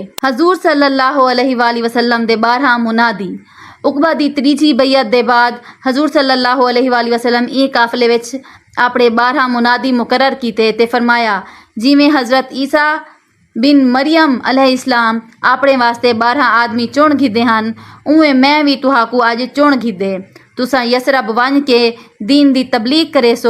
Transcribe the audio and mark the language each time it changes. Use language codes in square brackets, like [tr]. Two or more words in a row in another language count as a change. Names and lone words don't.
[skr] حضور [ar] صلى الله عليه وسلم [skr] دے 12 منادی. عقبہ دی تریجی بیعت دے بعد حضور [ar] صلى الله عليه وسلم [skr] ای قافلے وچ اپنے 12 منادی مقرر کیتے تے فرمایا جیویں حضرت عیسیٰ بن مریم علیہ السلام اپنے واسطے 12 آدمی چن گھدے ہن اویں میں بھی تہاکوں اج چن گھدے. تسا یثرب ون کے دین دی تبلیغ کرے سو.